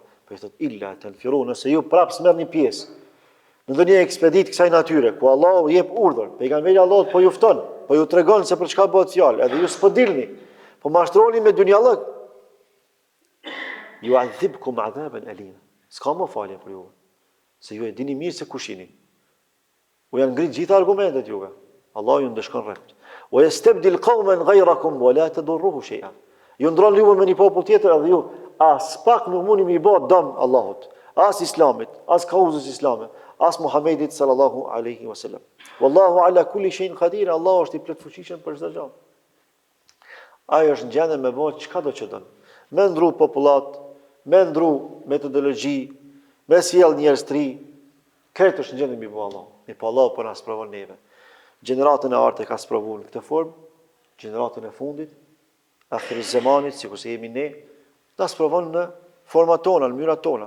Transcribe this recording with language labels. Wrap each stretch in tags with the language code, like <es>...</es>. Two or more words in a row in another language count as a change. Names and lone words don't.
<sq>Po i thot</sq> <ar>إلا تنفروا,</ar> <sq>nëse ju prapë s'merrni pjesë në ndonjë ekspedit kësaj natyre, ku Allah jep urdhër, pejgamberi Allahut po ju fton, po ju tregon se për çka bëhet fjalë, edhe ju s'po dilni, po mashtroni me dynjallëk.</sq> <ar>يعذبكم عذابا أليما.</ar> <sq>S'ka më falje për ju. Se ju e dini mirë se kush jeni. U janë ngrit gjitha argumentet juve. Allah ju ndeshkon rrept.</sq> <ar>ويستبدل قوما غيركم ولا تضروه شيئا.</ar> <sq>Ju ndron juve me një popull tjetër edhe ju as pak nuk mundi mi bë dëm Allahut, as Islamit, as kauzës islame, as Muhamedit</sq> <ar>صلى الله عليه وسلم. والله على كل شيء قدير.</ar> <sq>Allah është i plotfuqishëm për çdo gjë. Ai është në gjendje me bëj çka do që don. Me ndru popullat, me ndru metodologji, me sjell njerëz të ri, këtë është në gjendje me bëj Allah. Mi pa Allah po na sprovon neve. Gjeneratën e artë ka sprovuar në këtë formë, gjeneratën e fundit, akhir zamanit, sikur se jemi ne, na sprovon në format tona, në mënyrat tona.</sq>